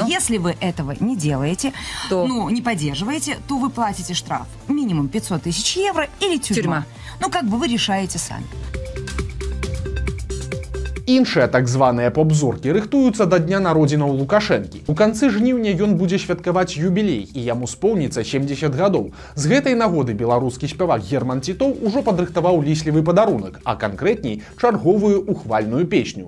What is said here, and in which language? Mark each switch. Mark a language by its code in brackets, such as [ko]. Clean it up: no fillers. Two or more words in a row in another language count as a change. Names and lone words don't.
[ru] Если вы этого не делаете, не поддерживаете, то вы платите штраф минимум 500 тысяч евро или тюрьма. Ну, как бы вы решаете сами. [be] Іншыя так званыя поп-зоркі рыхтуюцца да дня народзінаў Лукашэнкі. У канцы жніўня ён будзе святкаваць юбілей, і яму споўніцца 70 гадоў. З гэтай нагоды беларускі спявак Герман Тітоў ужо падрыхтаваў ліслівы падарунак, а канкрэтней чарговую ухвальную песню.